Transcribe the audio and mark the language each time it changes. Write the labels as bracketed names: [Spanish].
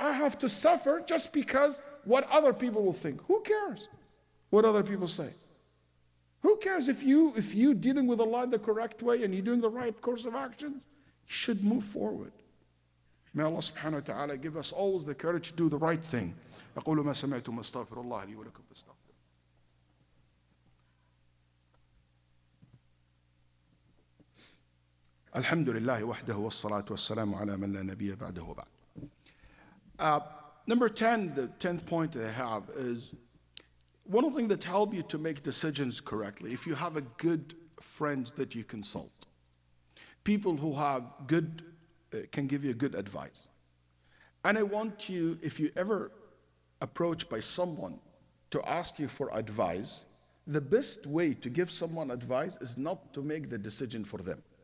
[English] I have to suffer just because what other people will think. Who cares what other people say? Who cares if you dealing with Allah the correct way and you're doing the right course of actions? You should move forward. May Allah subhanahu wa ta'ala give us always the courage to do the right thing. [Arabic] أقول ما سمعتم أستغفر الله لي ولكم فاستغفروه. الحمد لله وحده والصلاة والسلام على من لا نبي بعده وبعد. [English] Number 10, the 10th point that I have is one of the things that help you to make decisions correctly, if you have a good friends that you consult. People who have good, can give you good advice. And I want you, if you ever approached by someone to ask you for advice, the best way to give someone advice is not to make the decision for them.